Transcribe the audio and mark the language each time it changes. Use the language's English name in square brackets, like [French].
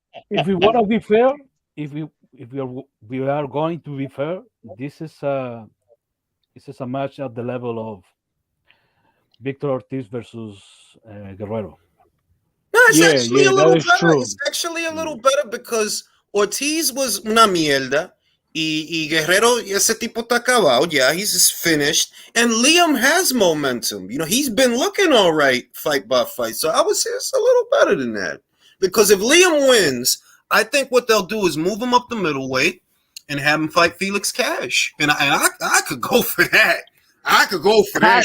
[English] If we want to be fair, if we are going to be fair, this is a match at the level of Victor Ortiz versus Guerrero. No, it's actually a little better. True. It's actually a little better because Ortiz was [Spanish] una mierda. Y Guerrero, ese tipo está acabado. [English] Yeah, he's just finished. And Liam has momentum. You know, he's been looking all right fight by fight. So I would say it's a little better than that. Because if Liam wins, I think what they'll do is move him up the middleweight and have him fight Felix Cash. And I could go for that. I could go for that.